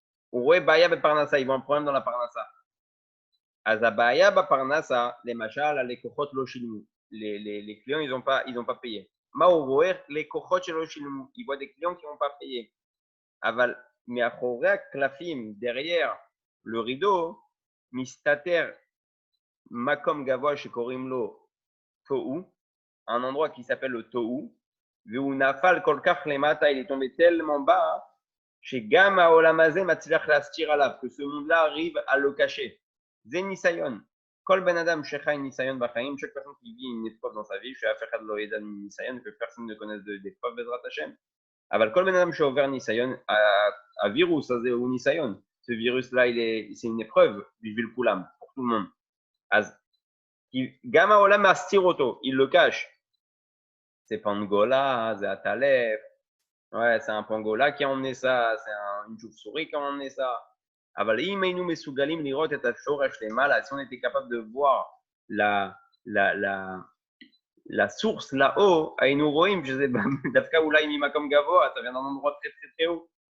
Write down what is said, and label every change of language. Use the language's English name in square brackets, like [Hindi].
[Hebrew] הוא רואה בעיה בפרנסה, [French] il voit un problème dans la parnassa. [Hebrew] אז הבעיה בפרנסה, למשל, הלקוחות לא שילמו. [French] Les clients, ils ont pas payé. [Hebrew] מה הוא רואה? לקוחות שלא שילמו. [French] Il voit des clients qui n'ont pas payé. [Hebrew] אבל מאחורי הקלפים, [French] derrière le rideau, [Hebrew] מסתתר מקום גבוה שקוראים לו תוהו, [French] un endroit qui s'appelle le [Hebrew] תוהו, והוא נפל כל כך למטה, [French] il est tombé tellement bas, [Hebrew] שגם העולם הזה מצליח להסתיר עליו, [French] que ce monde-là arrive à le cacher. [Hebrew] זה ניסיון. כל בן אדם שחי ניסיון בחיים, [French] chaque personne qui vit une épreuve dans sa vie, [Hebrew] שאף אחד לא ידע ניסיון, [French] que personne ne connaisse d'épreuve [Hebrew] בעזרת השם, אבל כל בן אדם שעובר ניסיון, הווירוס הזה הוא ניסיון. [French] Ce virus-là, c'est une épreuve [Hebrew] בשביל כולם, [French] pour tout le monde. [Hebrew] אז גם העולם מסתיר אותו, [French] il le cache. C'est Pangola, c'est Atalef. Ouais, c'est un Pangola qui a emmené ça, c'est une chauve-souris qui a emmené ça. [Hebrew] אבל אם היינו מסוגלים לראות את השורש למעלה, [French] si on était capable de voir la source là-haut, [Hebrew] היינו רואים שזה דווקא אולי ממקום גבוה, [French] ça vient d'un endroit très très très haut.